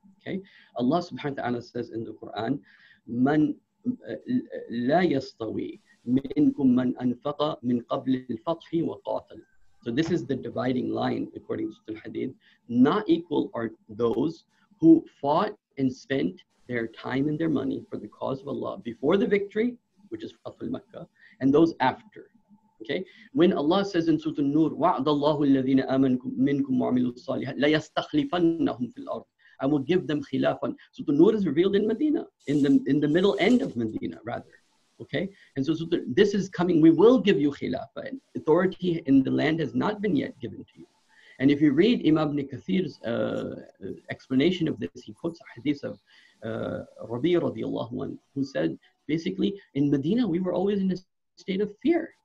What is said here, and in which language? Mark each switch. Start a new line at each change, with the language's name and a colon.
English: Okay, Allah subhanahu wa ta'ala says in the Quran,
Arabic: "Man la yastawi minkum man anfaqa min qabl al-fath wa qatal."
English: So this is the dividing line according to Al-Hadith. Not equal are those who fought and spent their time and their money for the cause of Allah before the victory, which is Fathul Makkah, and those after. Okay, when Allah says in Surah An-Nur,
Arabic: وَعْدَ اللَّهُ الَّذِينَ آمَنُوا مِنْكُمْ وَعَمِلُوا الصَّالِحَاتِ لَيَسْتَخْلِفَنَّهُمْ فِي الْأَرْضِ.
English: I will give them khilafan. So the Nur is revealed in Medina, in the middle end of Medina, rather. Okay, and so this is coming. We will give you khilafah, and authority in the land has not been yet given to you. And if you read Imam Ibn Kathir's explanation of this, he quotes a hadith of Rabi radiallahu anhu, who said, basically, in Medina, we were always in a state of fear.